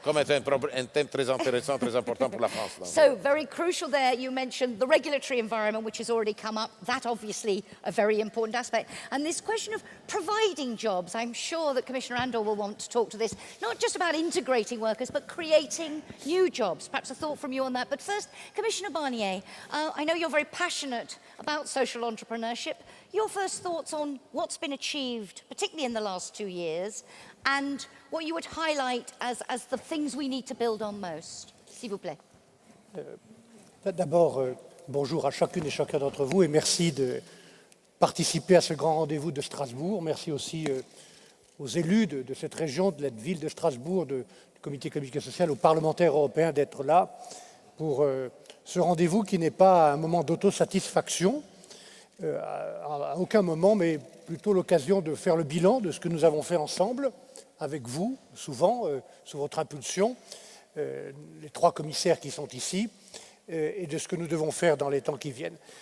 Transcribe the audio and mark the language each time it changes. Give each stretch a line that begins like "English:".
French: Comme c'est un thème très intéressant, très important pour la France. Donc.
English: so very crucial there, you mentioned the regulatory environment, which has already come up. That obviously a very important aspect. And this question of providing jobs, I'm sure that Commissioner Andor will want to talk to this, not just about integrating workers, but creating new jobs. Perhaps a thought from you on that. But first, Commissioner Barnier, I know you're very passionate about social entrepreneurship. Your first thoughts on what's been achieved, particularly in the last 2 years, and what you would highlight as the things we need to build on most,
French: s'il vous plaît. D'abord, bonjour à chacune et chacun d'entre vous et merci de participer à ce grand rendez-vous de Strasbourg. Merci aussi aux élus de cette région, de la ville de Strasbourg, du Comité économique et social, aux parlementaires européens d'être là pour ce rendez-vous qui n'est pas un moment d'autosatisfaction à aucun moment, mais plutôt l'occasion de faire le bilan de ce que nous avons fait ensemble, avec vous, souvent, sous votre impulsion, les 3 commissaires qui sont ici, et de ce que nous devons faire dans les temps qui viennent.